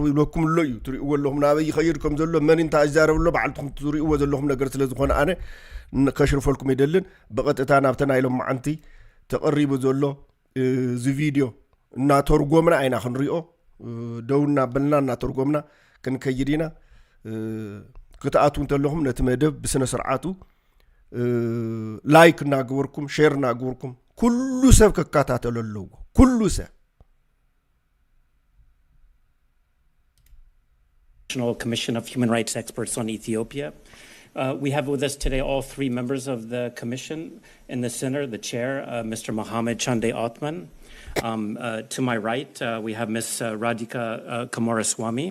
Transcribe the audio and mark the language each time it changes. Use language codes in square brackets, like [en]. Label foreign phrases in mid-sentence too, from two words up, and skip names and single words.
[ti] ይብለኩም ኣሎ እዩ ትሪእዎ ኣለኹም ናበይ ይኸይድ ከም ዘሎ መን እንታይ ይዛረብ ኣሎ በዓልትኹም ትሪእዎ ዘለኹም ነገር ስለ ዝኾነ ኣነ ከሽርፈልኩም ይደልን ብቐጥታ ናብተን ኢሎም መዓንቲ ተቐሪቡ ዘሎ እዚ ቪድዮ እናተርጎምና አይና ክንሪኦ ደውና በልና እናተርጎምና ክንከይድ ኢና ክትኣትው እንተለኹም ነቲ መደብ ብስነ ስርዓቱ ላይክ እናግበርኩም ሼር እናግበርኩም ኩሉ ሰብ ከካታተሎ ኣለዎ ኩሉ ሰብ [en] National Commission of Human Rights Experts on Ethiopia. We have with us today all three members of the commission. In the center, the chair, Mr. Mohammed Chande Othman. To my right, we have Ms. Radhika Kumaraswamy.